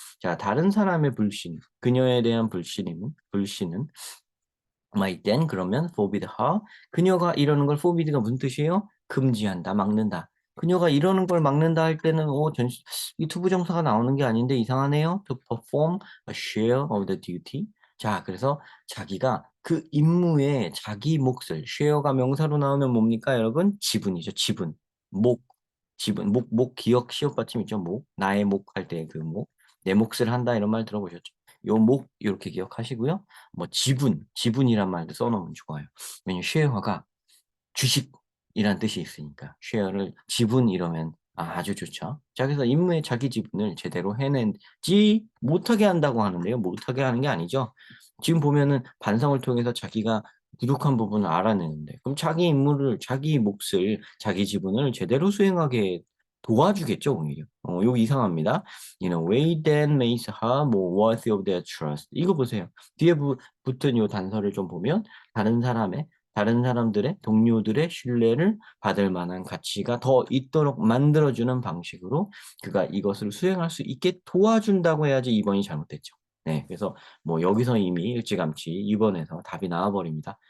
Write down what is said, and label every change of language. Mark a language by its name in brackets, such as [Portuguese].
[Korean] 자, 다른 사람의 불신, 그녀에 대한 불신은 [English] my then [Korean] 그러면 [English] forbid her [Korean] 그녀가 이러는 걸 forbi드가 무슨 뜻이에요? 금지한다, 막는다. 그녀가 이러는 걸 막는다 할 때는 이 투부정사가 나오는 게 아닌데 이상하네요. [English] To perform a share of the duty. [Korean] 자, 그래서 자기가 그 임무에 자기 몫을 share가 명사로 나오면 뭡니까, 여러분? 지분이죠, 지분. 목, 지분, 목 기억 시옷 받침 있죠, 목. 나의 목 할 때 그 목. 내 몫을 한다 이런 말 들어보셨죠? 요 목 이렇게 기억하시고요. 뭐 지분이란 말도 써놓으면 좋아요. 왜냐면 쉐어가 주식이란 뜻이 있으니까 쉐어를 지분 이러면 아주 좋죠. 자, 그래서 임무의 자기 지분을 제대로 해낸지 못하게 한다고 하는데요. 못하게 하는 게 아니죠. 지금 보면은 반성을 통해서 자기가 부족한 부분을 알아내는데 그럼 자기 임무를 자기 몫을 자기 지분을 제대로 수행하게 도와주겠죠, 오히려. 이거 이상합니다. [English] way that makes her more worthy of their trust. [Korean] 이거 보세요. 뒤에 붙은 이 단서를 좀 보면 다른 사람들의 동료들의 신뢰를 받을 만한 가치가 더 있도록 만들어주는 방식으로 그가 이것을 수행할 수 있게 도와준다고 해야지 2번이 잘못됐죠. 네, 그래서 뭐 여기서 이미 일찌감치 2번에서 답이 나와버립니다.